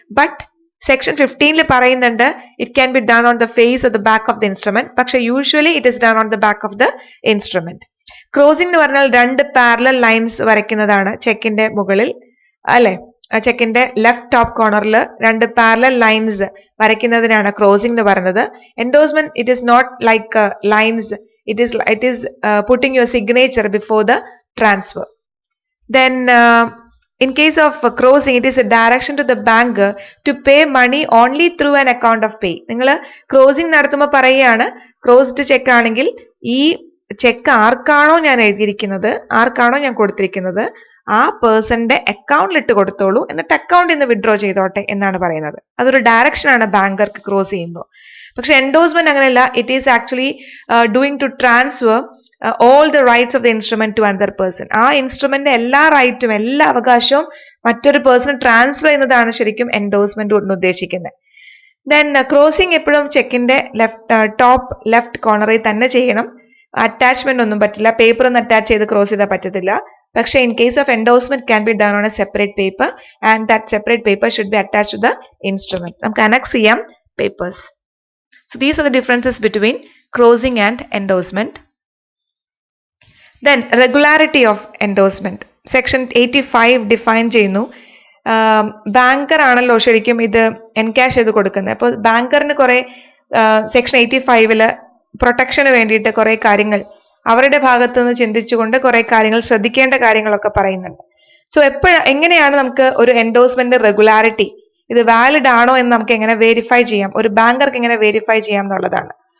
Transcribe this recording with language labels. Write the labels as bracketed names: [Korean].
[English] but section 15 [Malayalam] പറയുന്നുണ്ട് [English] It can be done on the face of the back of the instrument. [Malayalam] പക്ഷെ [English] Usually it is done on the back of the instrument. [Malayalam] Crossing എന്ന് പറഞ്ഞാൽ രണ്ട് parallel lines വരയ്ക്കുന്നതാണ് ചെക്കിന്റെ മുകളിൽ അല്ലെ? ചെക്കിന്റെ left top കോർണറിൽ രണ്ട് parallel lines വരയ്ക്കുന്നതിനാണ് crossing എന്ന് പറയുന്നത്. [English] Endorsement it is not like lines, it is putting your signature before the transfer. Then in case of crossing, it is a direction to the bank to pay money only through an account of pay. [Malayalam] നിങ്ങൾ crossing നടത്തുമ്പോൾ പറയുകയാണ്, crossed check ആണെങ്കിൽ ഈ check ആർക്കാണോ ഞാൻ എഴുതിയിരിക്കുന്നത്, ആർക്കാണോ ഞാൻ കൊടുത്തിരിക്കുന്നത്, ആ പേഴ്സന്റെ അക്കൗണ്ടിൽ ഇട്ട് കൊടുത്തോളൂ, എന്നിട്ട് അക്കൗണ്ടിൽ നിന്ന് വിഡ്രോ ചെയ്തോട്ടെ എന്നാണ് പറയുന്നത്. അതൊരു ഡയറക്ഷൻ ആണ് ബാങ്കർക്ക് ക്രോസ് ചെയ്യുമ്പോൾ. പക്ഷെ എൻഡോഴ്സ്മെന്റ് അങ്ങനെയല്ല, [English] It is actually doing to transfer all the rights of the instrument to another person. [Malayalam] ആ ഇൻസ്ട്രുമെന്റ് എല്ലാ റൈറ്റും എല്ലാ അവകാശവും മറ്റൊരു പേഴ്സൺ ട്രാൻസ്ഫർ ചെയ്യുന്നതാണ് ശരിക്കും എൻഡോഴ്സ്മെന്റ് കൊണ്ട് ഉദ്ദേശിക്കുന്നത്. ദെൻ ക്രോസിംഗ് എപ്പോഴും ചെക്കിന്റെ ടോപ്പ് ലെഫ്റ്റ് കോർണറിൽ തന്നെ ചെയ്യണം. അറ്റാച്ച്മെന്റ് ഒന്നും പറ്റില്ല, പേപ്പർ ഒന്നും അറ്റാച്ച് ചെയ്ത് ക്രോസ് ചെയ്താൽ പറ്റത്തില്ല. [English] പക്ഷേ in case of endorsement can be done on a separate paper and that separate paper should be attach to the instrument. [Malayalam] നമുക്ക് അനക്സ് ചെയ്യാം papers. [English] So these are the differences between crossing and endorsement. Then regularity of endorsement. Section 85 define [Malayalam] ചെയ്യുന്നു. Banker ആണല്ലോ ശരിക്കും ഇത് encash ചെയ്ത് കൊടുക്കുന്നത്. അപ്പോൾ ബാങ്കറിന് കുറെ സെക്ഷൻ 85 പ്രൊട്ടക്ഷന് വേണ്ടിയിട്ട് കുറെ കാര്യങ്ങൾ അവരുടെ ഭാഗത്തു നിന്ന് ചിന്തിച്ചുകൊണ്ട് കുറെ കാര്യങ്ങൾ ശ്രദ്ധിക്കേണ്ട കാര്യങ്ങളൊക്കെ പറയുന്നുണ്ട്. സോ എങ്ങനെയാണ് നമുക്ക് ഒരു എൻഡോഴ്സ്മെന്റ് റെഗുലാരിറ്റി, ഇത് വാലിഡ് ആണോ എന്ന് നമുക്ക് എങ്ങനെ വെരിഫൈ ചെയ്യാം, ഒരു ബാങ്കർക്ക് എങ്ങനെ വെരിഫൈ ചെയ്യാം എന്നുള്ളതാണ്.